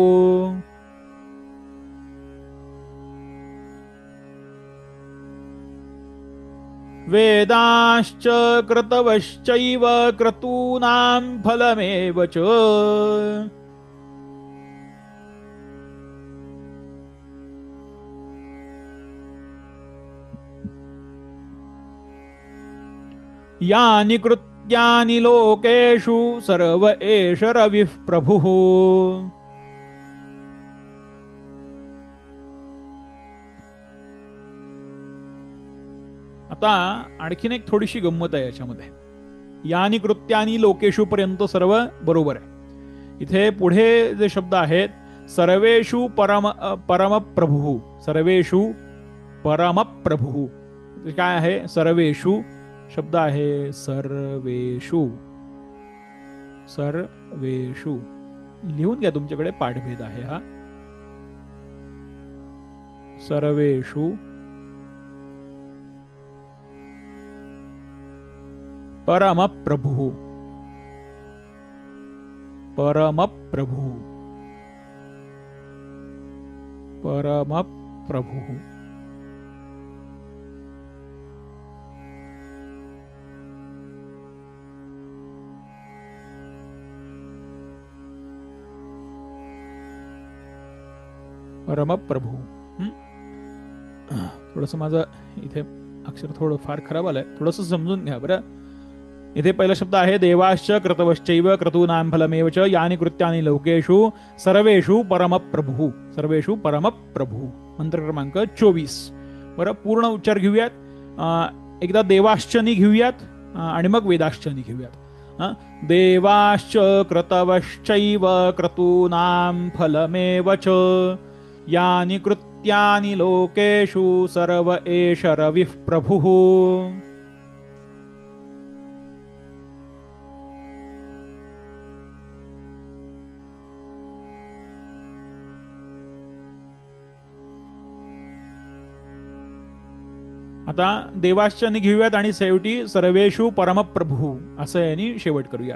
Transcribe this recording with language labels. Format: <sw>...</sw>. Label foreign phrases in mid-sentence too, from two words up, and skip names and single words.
<sa>वेदाश्च क्रतवश्चैव क्रतूनां फलमेव च यानि कृत्यानि लोकेषु सर्व एष रविः प्रभुः.</sa> <mr>आता आणखीन एक थोडीशी गंमत आहे याच्यामध्ये.</mr> <sa>यानी कृत्यानी लोकेशु</sa> <mr>पर्यंत सर्व बरोबर आहे. इथे पुढे जे शब्द आहेत</mr> <sa>सर्वेषु परमप्रभुः, सर्वेषु परमप्रभुः,</sa> <mr>काय आहे? सर्वेषु शब्द आहे सर्वेषु, सर्वेषु लिहून घ्या, तुमच्याकडे पाठभेद आहे हा.</mr> <sa>सर्वेषु परमप्रभुः, परमप्रभुः, परमप्रभुः. परमप्रभु.</sa> <mr>थोडंसं माझं इथे अक्षर थोडं फार खराब आलंय, थोडंसं समजून घ्या बरं. इथे पहिला शब्द आहे</mr> <sa>देवाश्च क्रतवश्चैव क्रतूनां फलमेव च यानि कृत्यानि लोकेषु सर्वेषु परमप्रभुः, सर्वेषु परमप्रभुः.</sa> <mr>मंत्र क्रमांक 24. बरं, पूर्ण उच्चार घेऊयात. एकदा देवाश्चनी घेऊयात आणि मग वेदाश्चनी घेऊयात.</mr> <sa>देवाश्च क्रतवश्चैव क्रतूनां फलमेव च यानि कृत्यानि लोकेषु सर्व एष रविः प्रभुः.</sa> <mr>आता देवाश्चनी घेऊयात आणि शेवटी</mr> <sa>सर्वेषु परमप्रभुः</sa> <mr>असं यांनी शेवट करूयात.</mr>